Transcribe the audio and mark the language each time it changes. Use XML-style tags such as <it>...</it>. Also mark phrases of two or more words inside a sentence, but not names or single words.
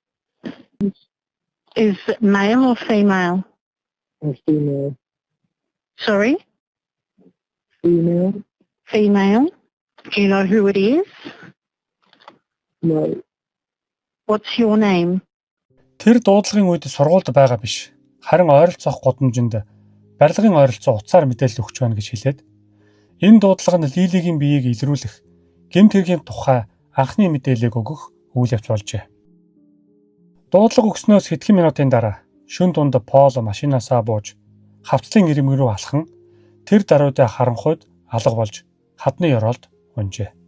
<en>Is it male or female? A female. Sorry? Female? Female. Do you know who it is? No. What's your name?</en> <mn>Тэр дуудлагын үед сургуульд байгаа биш. Харин ойролцоох гудамжинд барилгын ойролцоо утсаар мэдээлэл өгч байна гэж хэлээд энэ дуудлага нь Лилигийн биеийг илрүүлэх, гэмт хэргийн тухай анхны мэдээллийг өгөх үйл явц болжээ. Дуудлага өгснөөс хэдхэн минутын дараа шөнө дунд Пол машинаасаа бууж хавцлын ирмэг рүү алхан тэр даруйдаа харанхуйд алга болж хадны ёроолд унжээ.</mn>